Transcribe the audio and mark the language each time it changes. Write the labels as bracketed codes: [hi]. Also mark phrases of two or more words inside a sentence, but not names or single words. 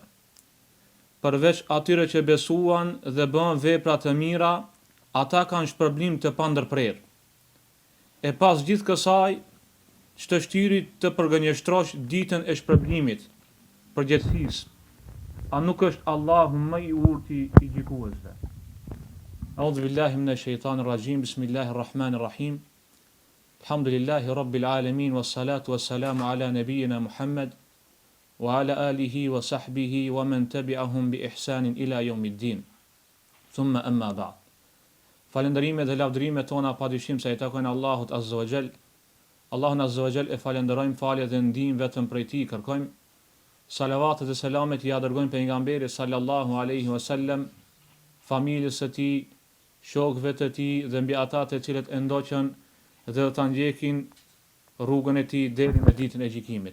[sq] Përveç atyre që besuan dhe bën vepra të mira, ata kanë shpërblim të pandërprerë. E pas gjithë kësaj, çdo shtyri të përgënjeshtrosh ditën e shpërblimit, përgjegjësisë. A nuk është Allahu më i urti i gjikuesve? [ar] أعوذ بالله من الشيطان الرجيم بسم الله الرحمن الرحيم الحمد لله رب العالمين والصلاة والسلام على نبينا محمد وعلى آله وصحبه ومن تبعهم بإحسان إلى يوم الدين ثم أما بعد. [sq] Falënderimet dhe lavdërimet tona padyshim se i takojnë Allahut [ar] عز وجل. [sq] Allahun [ar] عز وجل [sq] e falenderojmë, falje dhe ndihmë vetëm prej tij kërkojmë. Salavatet dhe selamet ja dërgojmë pejgamberit [ar] صلى الله عليه وسلم, [sq] familjes së tij, shokëve të tij dhe mbi ata të cilët e ndoqën dhe ta ndjekin rrugën e tij deri në ditën e gjykimit.